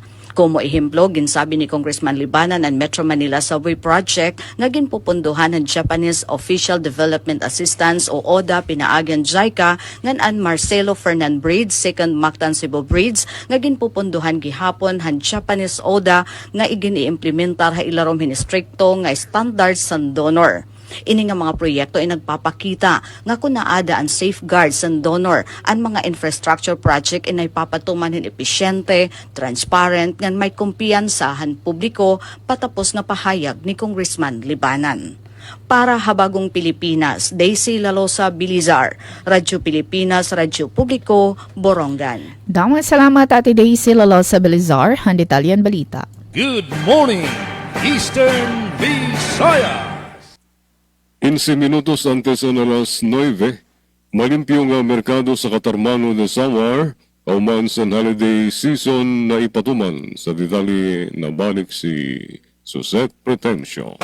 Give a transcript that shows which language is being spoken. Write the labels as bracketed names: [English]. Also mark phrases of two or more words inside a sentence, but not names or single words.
[Waray] Como ehemplo, ginsabi ni Congressman Libanan ang Metro Manila Subway Project nga ginpupunduhan ng [English] Japanese Official Development Assistance [Waray] o ODA pinaagyan JICA ngan ang Marcelo Fernandez Bridge, Second Mactan Cebu Bridge nga ginpupunduhan gihapon han [English] Japanese ODA [Waray] nga igini-implementar ha ilarom hinistrikto nga standards sa donor. Ini nga mga proyekto ay nagpapakita nga kung naada ang safeguards sa donor ang mga [English] infrastructure project [Waray] ay papatuman hin epesyente, transparent, ngan may kumpiyansahan publiko patapos nga pahayag ni Congressman Libanan. Para Habagong Pilipinas, Daisy Lalosa Belizar, Radyo Pilipinas, Radyo Publiko, Borongan. Damang salamat Ate Daisy Lalosa Belizar, ang detalyan balita. [English] Good morning, Eastern Visayas. [Waray] 15 minutos antes ng alas 9, malimpyo nga merkado sa Katarmano de Samar, kauman sa [English] holiday season [Waray] na ipatuman sa detalye na balik si Suzette Pretencio.